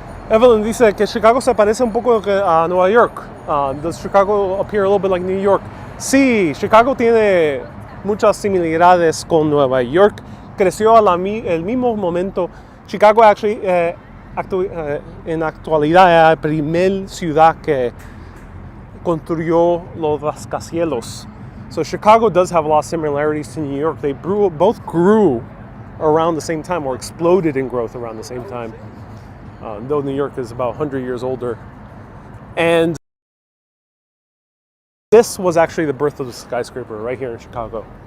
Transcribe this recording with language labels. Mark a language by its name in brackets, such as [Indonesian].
[Spanish] Evelyn dice que Chicago se parece un poco a Nueva York. [English] Does Chicago appear a little bit like New York? [Spanish] Sí, Chicago tiene muchas similitudes con Nueva York. Creció el mismo momento. Chicago actually, en actualidad es la primera ciudad que construyó los rascacielos. [English] So Chicago does have a lot of similarities to New York. They both grew around the same time, or exploded in growth around the same time. Though New York is about 100 years older. And this was actually the birth of the skyscraper right here in Chicago.